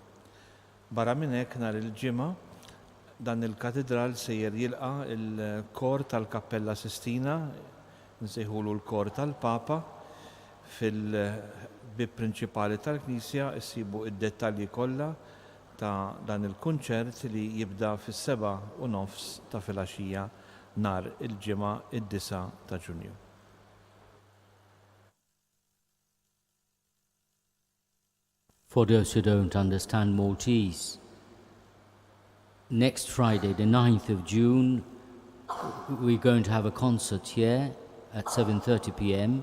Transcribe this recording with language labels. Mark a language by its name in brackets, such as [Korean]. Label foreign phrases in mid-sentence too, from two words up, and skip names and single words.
[Maltese] Barra minn hekk nhar il-ġimgħa dan il-katedral sejjer jilqa' il-kor tal-Kappella Sistina, nsejħulu l-kor tal-Papa, fil-bib prinċipali tal-Knisja issibu id-dettalji kollha ta' dan il-kunċert li jibda fis-7:30 ta' filgħaxija nhar il-ġimgħa id-9 ta' Ġunju. [English] For those who don't understand Maltese, next Friday, the 9th of June, we're going to have a concert here at 7:30 p.m.